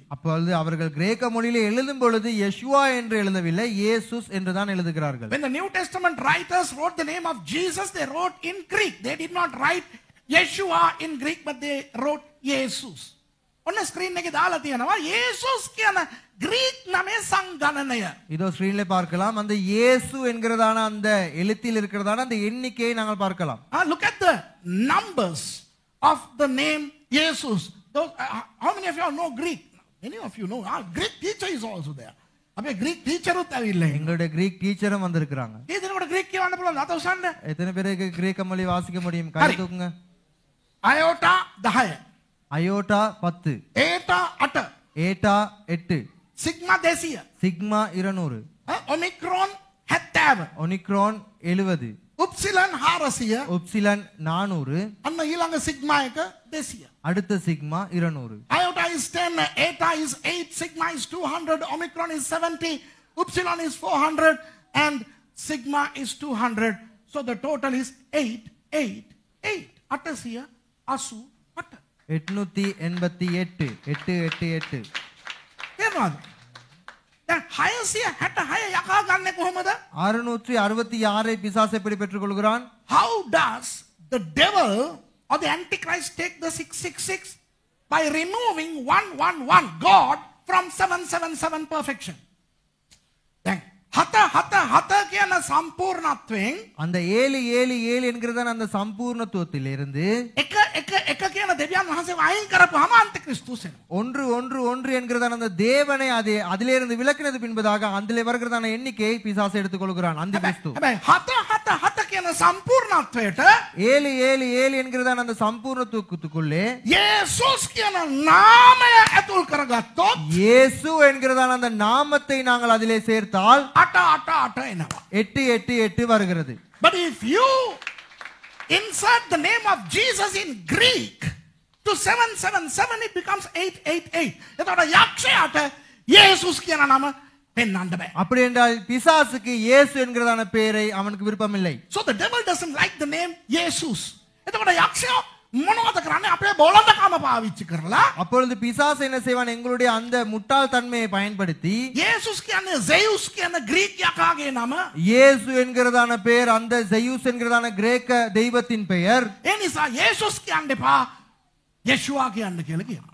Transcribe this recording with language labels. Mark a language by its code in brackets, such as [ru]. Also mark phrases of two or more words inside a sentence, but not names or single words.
[ta] அப்பொழுது அவர்கள் கிரேக்க மொழியிலே எழுதும் பொழுது யெஷுவா என்று எழுதவில்லை, இயேசுஸ் என்று தான் எழுதுகிறார்கள். [en] When the New Testament writers wrote the name of Jesus, they wrote in Greek. They did not write Yeshua in Greek, but they wrote Jesus. [si] ඔන්න ස්ක්‍රීන් එකේ දාලා තියෙනවා යේසුස් කියන ග්‍රීක නමේ සංගණනය. [ta] இதோ ஸ்கிரீன்ல பார்க்கலாம். அந்த இயேசு என்கிறதான அந்த எழுத்தில் இருக்கிறதான அந்த எண்ணிக்கையை நாங்கள் பார்க்கலாம். [en] Look at the numbers of the name Jesus. Those, how many of you all know Greek? Many of you know. Greek teacher is also there. [si] අපේ [en] Greek teacher [si] උත් ඇවිල්ලා ඉන්නේ. [ta] எங்களுடைய [en] Greek teacherum [ta] வந்திருக்கிறாங்க. [si] ඒ දෙනකොට Greek කියවන්න පුළුවන් අත උසන්න. [ta] எத்தனை பேருக்கு கிரேக்க மொழி வாசிக்க முடியும்? கை தூக்குங்க. [si] අයෝටා 10. [ta] அயோட்டா 10, [si] ඒටා 8. [ta] ஏட்டா 8, [si] සිග්මා 200. [ta] சிக்மா 200, [si] ඔමික්‍රෝන් 70. [ta] ஒனிக்ரோன் 70, [si] උප්සිලන් 400. [ta] உப்சிலன் 400, [si] අන්න ඊළඟ සිග්මා එක 200. [ta] அடுத்த சிக்மா 200. [en] Iota is 10, eta is 8, sigma is 200, omicron is 70, upsilon is 400, and sigma is 200. So the total is 8, 8, 8. [si] අටසිය, අසූ, අට. 888, 888. තේරුණාද? දැන් 666 යකා ගන්නෙ කොහමද? [ta] 666 பிசாசு எப்படி பெற்றுக்கொள்கிறான்? [en] How does the devil or the antichrist take the 666? By removing 111 God from 777 perfection. [si] දැන් 7 කියන සම්පූර්ණත්වයෙන් [ta] அந்த 777 என்கிறதான அந்த சம்பூர்ணத்துவத்திலிருந்து [si] එක කියන දෙවියන් වහන්සේව අයින් කරපුවාම අන්තික්‍රිස්තුස් එනවා. [ta] 1 என்கிறதான அந்த தேவனை அதிலிருந்து விலக்கினது பின்பதாக அதிலே வருகிறதான எண்ணிக்கையை பிசாசு எடுத்துக்கொள்கிறான் அந்த கிறிஸ்து. [si] හැබැයි 7 කියන සම්පූර්ණත්වයට [ta] 777 என்கிறதான அந்த சம்பூர்ணத்துவத்துக்குள்ளே [si] යේසුස් කියන නාමය ඇතුල් කරගත්තොත් [ta] இயேசு என்கிறதான அந்த நாமத்தை நாங்கள் அதிலே சேர்த்தால் [si] 8 එනවා. [ta] 888 வருகிறது. [en] But if you insert the name of Jesus in Greek to 777, it becomes 888. [si] එතකොට යක්ෂයාට යේසුස් කියන නම පෙන්වන්න බෑ. [ta] அப்படி என்றால் பிசாசுக்கு இயேசு என்கிறதான பெயரை அவனுக்கு விருப்பமில்லை. [en] So the devil doesn't like the name Jesus. [si] එතකොට යක්ෂයා මොනවද කරන්නේ අපේ බොළඳකම පාවිච්චි කරලා [ta] அப்பொழுது பிசாசு என்ன செய்வான், எங்களுடைய அந்த முட்டாள் தன்மையை பயன்படுத்தி [si] යේසුස් කියන්නේ zeus කියන ග්‍රීක යකාගේ නම. [ta] இயேசு என்கிறதான பெயர், அந்த ஜெயூஸ் என்கிறதான கிரேக்க தெய்வத்தின் பெயர். [si] ඒ නිසා යේසුස් කියන්න එපා යේෂුවා කියන්න කියලා කියනවා.